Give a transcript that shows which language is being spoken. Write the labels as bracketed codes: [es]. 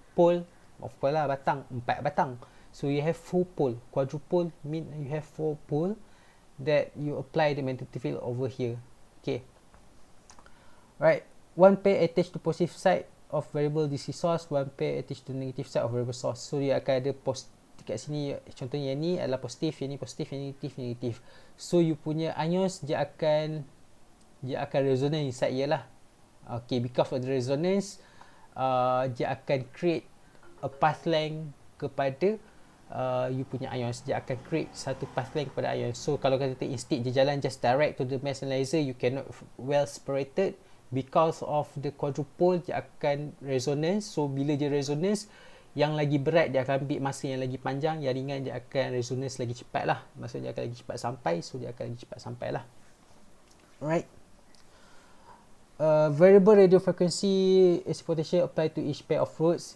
[en] Pole, of course lah, [ms] batang, 4 batang. [en] So you have 4 pole. Quadruple mean you have 4 pole that you apply the magnetic field over here. Okay. Right, one pair attached to positive side of variable DC source, one pair attached to negative side of variable source. [ms] So dia akan ada dekat sini, contohnya yang ni adalah positif, yang ni positif, yang ni negatif. So you punya ions dia akan [en] resonate inside [ms] je lah. [en] Okay, because of the resonance, [ms] dia akan [en] create a path length [ms] kepada you punya [en] ions. [ms] Dia akan [en] create [ms] satu [en] path length [ms] kepada [en] ions. So [ms] kalau kata [en] instead [ms] dia jalan [en] just direct to the mass analyzer, you cannot well separated. Because of the quadruple, [ms] dia akan [en] resonance. [ms] So bila dia resonance, yang lagi berat dia akan ambil masa yang lagi panjang, yang ringan dia akan resonance lagi cepat lah. Maksudnya dia akan lagi cepat sampai, so dia akan lagi cepat sampai lah. [en] Alright. Variable radio frequency potential apply to each pair of rods.